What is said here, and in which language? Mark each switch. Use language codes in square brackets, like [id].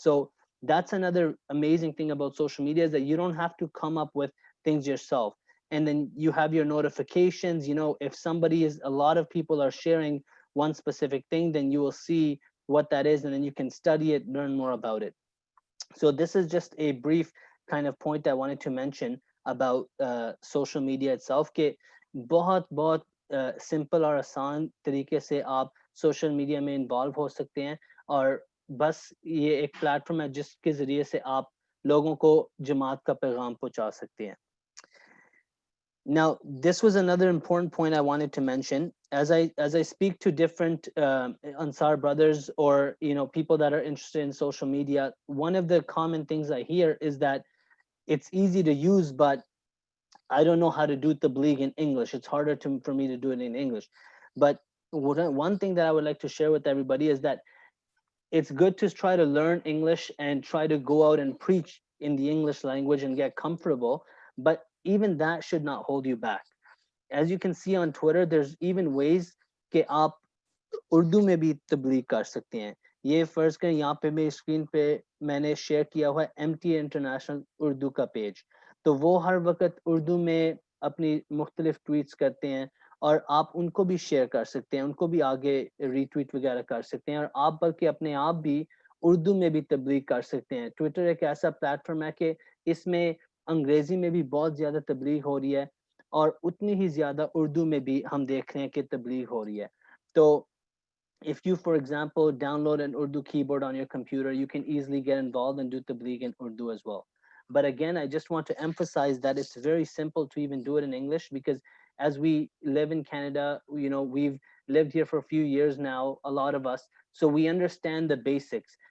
[en] So that's another amazing thing about social media is that you don't have to come up with things yourself. And then you have your notifications, if a lot of people are sharing one specific thing, then you will see what that is, and then you can study it, learn more about it. So this is just a brief kind of point I wanted to mention about social media itself, [hi] कि बहुत simple और आसान तरीके से आप social media में involve हो सकते हैं और बस ये एक platform है जिसके ज़रिए से आप लोगों को जमात का पैगाम पहुंचा सकते हैं. [en] Now, this was another important point I wanted to mention. As I speak to different Ansar brothers or people that are interested in social media, one of the common things I hear is that it's easy to use, but I don't know how to do tabligh in English. It's harder for me to do it in English. But one thing that I would like to share with everybody is that it's good to try to learn English and try to go out and preach in the English language and get comfortable, but even that should not hold you back. As you can see on Twitter, there's even ways [hi] कि आप उर्दू में भी तबलीग कर सकते हैं. ये फर्ज करें यहाँ पे मेरी स्क्रीन पे मैंने शेयर किया हुआ है MTA इंटरनेशनल उर्दू का पेज, तो वो हर वक्त उर्दू में अपनी मुख्तलिफ ट्वीट्स करते हैं और आप उनको भी शेयर कर सकते हैं, उनको भी आगे रीट्वीट वगैरह कर सकते हैं और आप बल्कि अपने आप भी उर्दू में भी तबलीग कर सकते हैं. ट्विटर एक ऐसा प्लेटफॉर्म है कि इसमें अंग्रेजी में भी बहुत ज़्यादा तबलीग हो रही है और उतनी ही ज़्यादा उर्दू में भी हम देख रहे हैं कि तबलीग हो रही है. तो [en] if you, for example, download an Urdu keyboard on your computer, you can easily get involved and do tabligh in Urdu as well. But again, I just want to emphasize that it's very simple to even do it in English, because as we live in Canada, you know, we've lived here for a few years now, a lot of us, so we understand the basics.